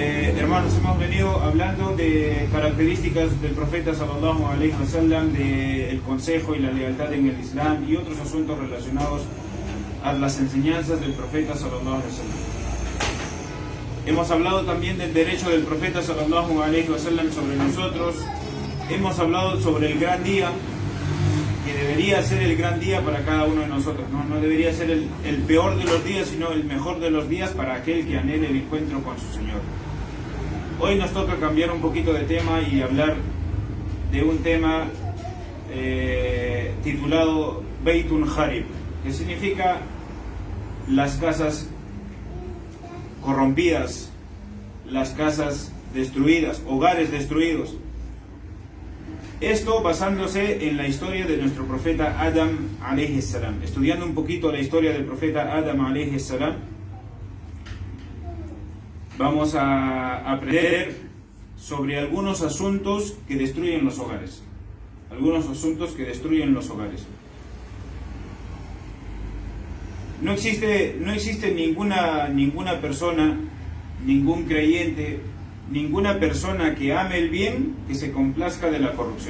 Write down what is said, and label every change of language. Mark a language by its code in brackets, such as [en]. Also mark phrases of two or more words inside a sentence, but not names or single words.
[es] Hermanos, hemos venido hablando de características del profeta [ar] صلى الله عليه وسلم, [es] del consejo y la lealtad en el Islam y otros asuntos relacionados a las enseñanzas del profeta [ar] صلى الله عليه وسلم. [es] Hemos hablado también del derecho del profeta [ar] صلى الله عليه وسلم [es] sobre nosotros. Hemos hablado sobre el gran día, que debería ser el gran día para cada uno de nosotros. No debería ser el peor de los días, sino el mejor de los días para aquel que anhele el encuentro con su Señor. Hoy nos toca cambiar un poquito de tema y hablar de un tema titulado [ar] بيوت خربة, [es] que significa las casas corrompidas, las casas destruidas, hogares destruidos. Esto basándose en la historia de nuestro profeta Adam [ar] عليه السلام. [es] Estudiando un poquito la historia del profeta Adam [ar] عليه السلام, [es] vamos a aprender sobre algunos asuntos que destruyen los hogares. Algunos asuntos que destruyen los hogares. No existe ninguna persona, ningún creyente, ninguna persona que ame el bien que se complazca de la corrupción.